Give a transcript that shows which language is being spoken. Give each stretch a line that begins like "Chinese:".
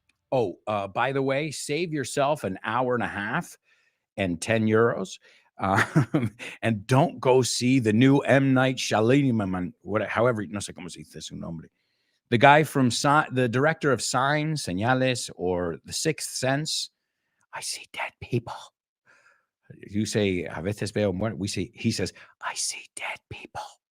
English: Oh, by the way, save yourself an hour and a half and 10 euros. And don't go see the new M.
Spanish: Night Shyamalan, however, no sé cómo se dice su nombre.
English: The guy from, the director of Signs, Señales, or The Sixth Sense. I see dead people. You say,
Spanish: a veces veo muertos.
English: He says, I see dead people.